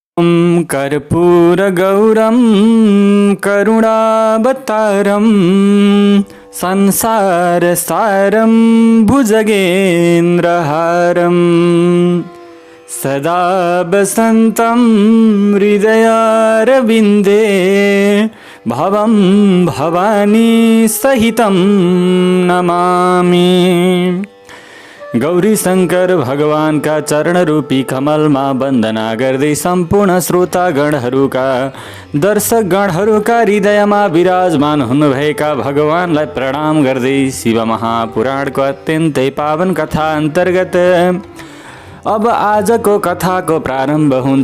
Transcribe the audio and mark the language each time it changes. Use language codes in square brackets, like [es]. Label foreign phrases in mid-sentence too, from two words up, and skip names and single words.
[sa] कर्पूरगौरं करुणावतारं संसारसारं भुजगेन्द्रहारं सदा वसन्तं हृदयारविन्दे भवं भवानी सहितं नमामि। [ne] गौरी शंकर भगवान का चरण रूपी कमलमा वन्दना गर्दै सम्पूर्ण श्रोतागणहरूका दर्शकगणहरूका हृदयमा विराजमान हुनुभएका भगवानलाई प्रणाम गर्दै शिव महापुराणको अत्यन्तै पावन कथा अन्तर्गत अब आजको कथाको प्रारम्भ हुन्छ।